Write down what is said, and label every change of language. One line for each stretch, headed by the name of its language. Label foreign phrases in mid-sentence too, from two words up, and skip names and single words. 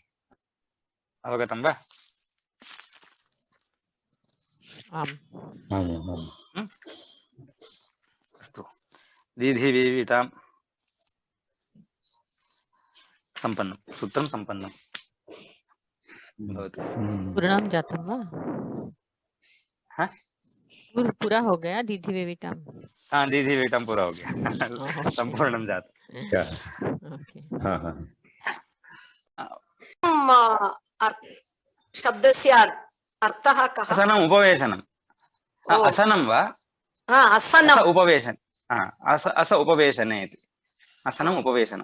Sanskrit: अवगतं वा? अस्तु। दीधि वीवितां सम्पन्नं, सूत्रं सम्पन्नं भवतु। पूर्णं जातं वा?
Hindi: हाँ? पूरा हो गया दीधि वेविटां? हाँ, दीधि वेविटां पूरा हो गया।
Sanskrit: संपूर्णं जातं। शब्दस्य अर्थः कः? असनम् उपवेशनम्। असनं वा? असनम् उपवेशन। अस उपवेशने इति। आसनम् उपवेशनं